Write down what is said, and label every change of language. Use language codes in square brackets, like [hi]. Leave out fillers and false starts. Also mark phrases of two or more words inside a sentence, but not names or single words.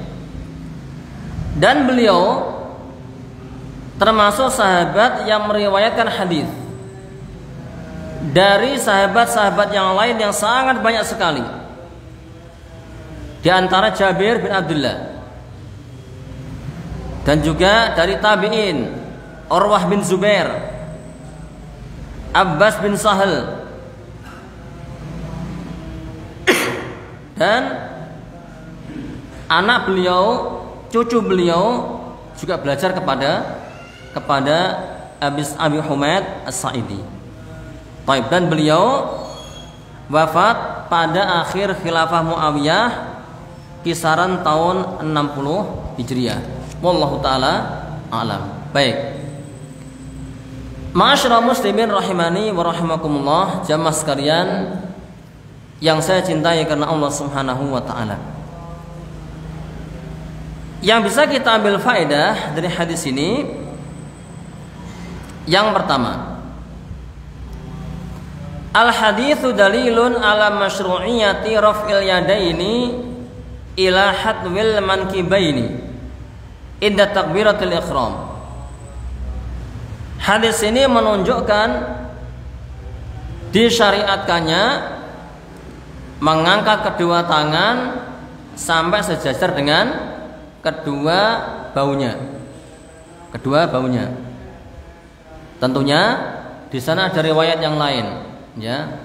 [id] Dan beliau termasuk sahabat yang meriwayatkan hadis dari sahabat-sahabat yang lain yang sangat banyak sekali. Di antara Jabir bin Abdullah, dan juga dari tabi'in, Urwah bin Zubair, Abbas bin Sahal, dan anak beliau, cucu beliau juga belajar kepada Abi Humaid As-Sa'idi. Baik, dan beliau wafat pada akhir khilafah Muawiyah kisaran tahun 60 Hijriah. [ar] والله تعالى أعلم. [id] Baik. [ar] معاشر المسلمين رحمني ورحمكم الله, [id] jamaah sekalian yang saya cintai karena Allah [ar] سبحانه وتعالى. [id] Yang bisa kita ambil faedah dari hadis ini, yang pertama, [ar] الحديث دليل على مشروعية رفع اليدين إلى حذو المنكبين عند تكبيرة الإحرام. [id] Hadis ini menunjukkan disyariatkannya mengangkat kedua tangan sampai sejajar dengan kedua baunya. Kedua baunya. Tentunya di sana ada riwayat yang lain, ya.